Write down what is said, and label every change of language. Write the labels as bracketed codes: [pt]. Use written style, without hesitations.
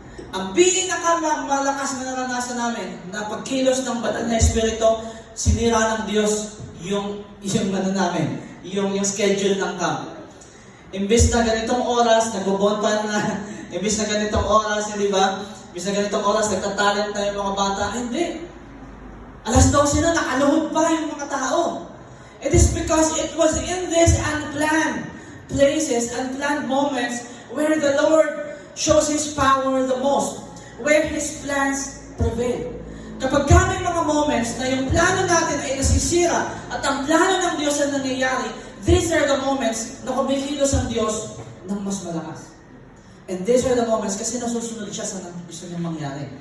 [tl] Ang pinakamalakas na naranasan namin na pagkilos ng banal na espiritu, sinira ng Diyos yung namin, yung schedule ng camp. Imbis na ganitong oras, nagbobonpan na, imbis na ganitong oras, hindi ba? Imbis na ganitong oras, nagtatalent na yung mga bata. Hindi. Alas 12 na, nakaluhod pa yung mga tao. [en] It is because it was in this unplanned places, unplanned moments, where the Lord shows His power the most, where His plans prevail. [tl] Kapag may mga moments na yung plano natin ay nasisira at ang plano ng Diyos ay nangyayari, [en] these are the moments [tl] na kumikilos ang Diyos ng mas malakas. [en] And these are the moments [tl] kasi nasusunod siya sa gusto niyang mangyari.